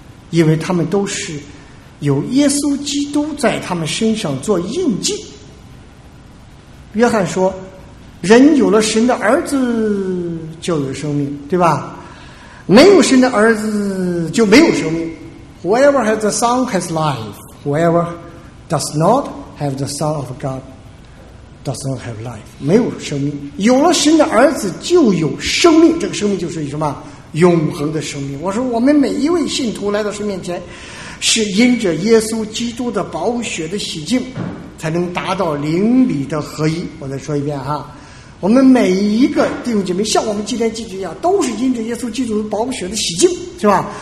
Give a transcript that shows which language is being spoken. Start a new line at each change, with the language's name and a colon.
Chinese: 因为他们都是有耶稣基督在他们身上做印记。约翰说人有了神的儿子就有生命，对吧？没有神的儿子就没有生命。
English: Whoever has the Son has life, whoever does not have the Son of God does not have life,
Chinese: 没有生命。有了神的儿子就有生命，这个生命就是什么？永恒的生命。我说我们每一位信徒来到神面前，是因着耶稣基督的宝血的洗净，才能达到灵里的合一。我再说一遍哈，我们每一个弟兄姐妹像我们今天聚集一样，都是因着耶稣基督的宝血的洗净，是吧？